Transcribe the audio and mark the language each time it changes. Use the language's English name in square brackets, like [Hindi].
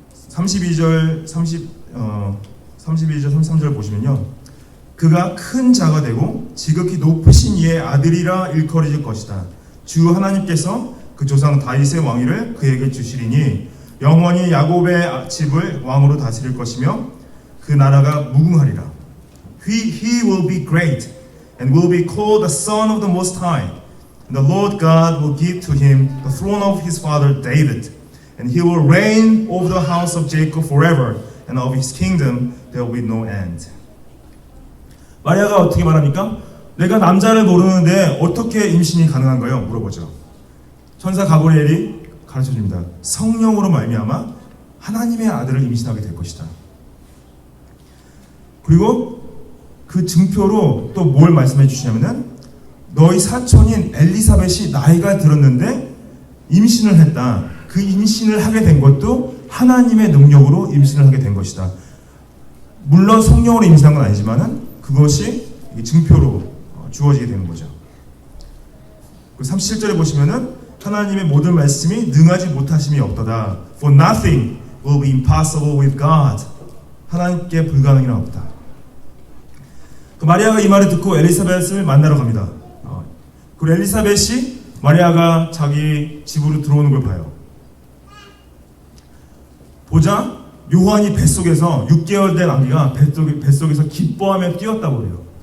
[Korean] 32절 33절 보시면요, 그가 큰 자가 되고 지극히 높으신 이의 아들이라 일컬어질 것이다. 주 하나님께서 그 조상 다윗의 왕위를 그에게 주시리니 영원히 야곱의 집을 왕으로 다스릴 것이며 그 나라가 무궁하리라. [English] He will be great and will be called the Son of the Most High. The Lord God will give to him the throne of his father David, and he will reign over the house of Jacob forever, and of his kingdom there will be no end. [Korean] 마리아가 어떻게 말합니까? 내가 남자를 모르는데 어떻게 임신이 가능한가요? 물어보죠. 천사 가브리엘이 가르쳐줍니다. 성령으로 말미암아 하나님의 아들을 임신하게 될 것이다. 그리고 그 증표로 또 뭘 말씀해 주시냐면은 너희 사촌인 엘리사벳이 나이가 들었는데 임신을 했다. 그 임신을 하게 된 것도 하나님의 능력으로 임신을 하게 된 것이다. 물론 성령으로 임신한 건 아니지만은 그것이 증표로 주어지게 되는 거죠. 37절에 보시면은 하나님의 모든 말씀이 능하지 못하심이 없도다. [English] For nothing will be impossible with God. [Korean] 하나님께 불가능이란 없다. 그 마리아가 이 말을 듣고 엘리사벳을 만나러 갑니다. 그리고 엘리사벳이 마리아가 자기 집으로 들어오는 걸 봐요. 보자 요한이 뱃속에서 6개월 된 아기가 뱃속에서 기뻐하며 뛰었다고 그래요.